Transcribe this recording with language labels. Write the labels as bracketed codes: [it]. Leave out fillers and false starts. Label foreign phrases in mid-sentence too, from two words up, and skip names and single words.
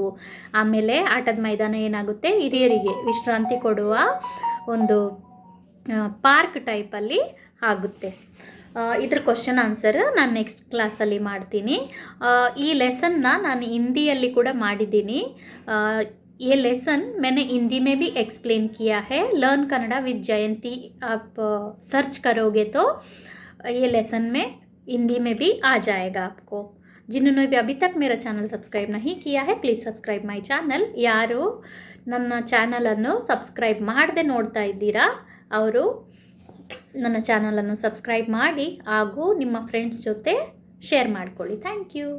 [kn] ಆಮೇಲೆ ಆಟದ ಮೈದಾನ ಏನಾಗುತ್ತೆ, ಹಿರಿಯರಿಗೆ ವಿಶ್ರಾಂತಿ ಕೊಡುವ ಒಂದು ಪಾರ್ಕ್ ಟೈಪಲ್ಲಿ ಆಗುತ್ತೆ. ಇದ್ರ [en] question answer [kn] ನಾನು [en] next class [kn] ಮಾಡ್ತೀನಿ. ಈ ಲೆಸನ್ನ ನಾನು ಹಿಂದಿಯಲ್ಲಿ ಕೂಡ ಮಾಡಿದ್ದೀನಿ. [hi] ये लेसन मैंने हिंदी में भी एक्सप्लेन किया है. [en] Learn Kannada with Jayanti [hi] आप सर्च करोगे तो ये लेसन में हिंदी में भी आ जाएगा आपको. जिन्होंने भी अभी तक मेरा [en] channel subscribe [hi] नहीं किया है [en] please subscribe my channel. [kn] ಯಾರು ನನ್ನ ಚಾನಲನ್ನು ಸಬ್ಸ್ಕ್ರೈಬ್ ಮಾಡದೆ ನೋಡ್ತಾ ಇದ್ದೀರಾ ಅವರು ನನ್ನ ಚಾನಲನ್ನು ಸಬ್ಸ್ಕ್ರೈಬ್ ಮಾಡಿ ಹಾಗೂ ನಿಮ್ಮ ಫ್ರೆಂಡ್ಸ್ ಜೊತೆ ಶೇರ್ ಮಾಡ್ಕೊಳ್ಳಿ. [en] thank you.